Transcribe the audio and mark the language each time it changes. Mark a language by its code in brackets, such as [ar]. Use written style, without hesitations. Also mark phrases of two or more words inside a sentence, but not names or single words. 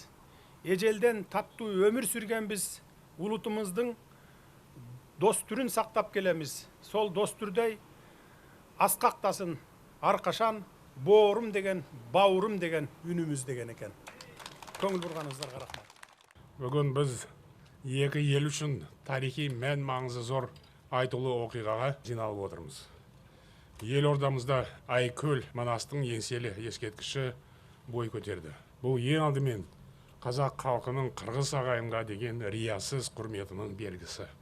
[ky] Эжелден таттуу өмүр сүргенбиз, улутумуздун достүрүн сактап келемиз. Сол достүрдөй аскактасын аркашан, боорум деген, бауырым деген үнүмүз деген экен. Көңүл бурганыңыздарга рахмат. Бүгүн биз эки эл үчүн тарихий мән маңызы зор айтылуу окуйгага жиналып отурбуз. [kk] Елордамызда Айкөл Манастың еңселі ескерткіші бой көтерді. Бұл ең алдымен қазақ халқының қырғыз ағайынға деген риясыз құрметінің белгісі.